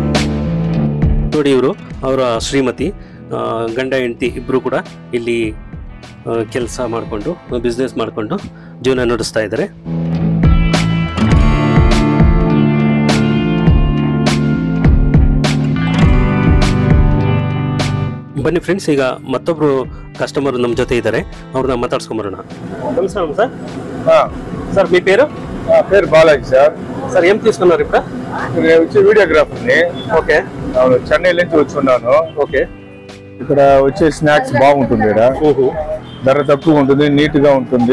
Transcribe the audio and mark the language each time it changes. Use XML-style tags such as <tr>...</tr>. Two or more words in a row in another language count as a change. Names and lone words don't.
<kn>ನೋಡಿ, ಅವರ ಶ್ರೀಮತಿ, ಗಂಡ ಹೆಂಡತಿ ಇಬ್ಬರು ಕೂಡ ಇಲ್ಲಿ ಕೆಲಸ ಮಾಡಿಕೊಂಡು ಬಿಸ್ನೆಸ್ ಮಾಡಿಕೊಂಡು ಜೀವನ ನಡೆಸ್ತಾ ಇದ್ದಾರೆ. ಬನ್ನಿ ಫ್ರೆಂಡ್ಸ್, ಈಗ ಮತ್ತೊಬ್ರು ಕಸ್ಟಮರ್ ನಮ್ಮ ಜೊತೆ ಇದ್ದಾರೆ, ಅವ್ರನ್ನ ಮಾತಾಡ್ಸ್ಕೊಂಬರೋಣ.</kn> <te>నమస్కారం సార్. సార్ మీ పేరు? పేరు బాలాజీ సార్. సార్ ఏం తీసుకున్నారు ఇప్పుడు? నేను వచ్చి వీడియోగ్రాఫర్ని. ఓకే. చెన్నై నుంచి వచ్చి ఉన్నాను. ఓకే. ఇక్కడ వచ్చే స్నాక్స్ బాగుంటుంది, ఇక్కడ ధర తక్కువ ఉంటుంది, నీట్ గా ఉంటుంది.</te>